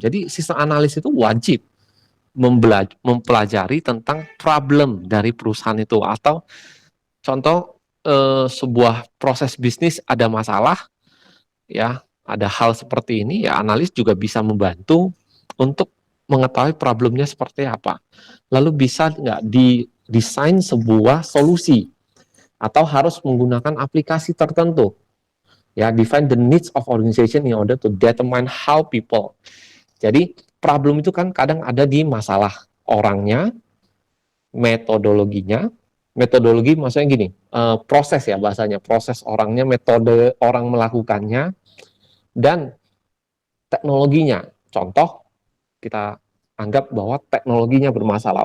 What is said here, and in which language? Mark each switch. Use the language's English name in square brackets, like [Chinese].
[Indonesian] Jadi sistem analis itu wajib mempelajari tentang problem dari perusahaan itu, atau contoh sebuah proses bisnis ada masalah, ya ada hal seperti ini, ya analis juga bisa membantu untuk mengetahui problemnya seperti apa. Lalu bisa nggak didesain sebuah solusi, atau harus menggunakan aplikasi tertentu. [English] Ya, define the needs of organization in order to determine how people. [Indonesian] Jadi problem itu kan kadang ada di masalah orangnya, metodologinya. Metodologi maksudnya gini, proses ya bahasanya, proses orangnya, metode orang melakukannya, dan teknologinya. Contoh, kita anggap bahwa teknologinya bermasalah.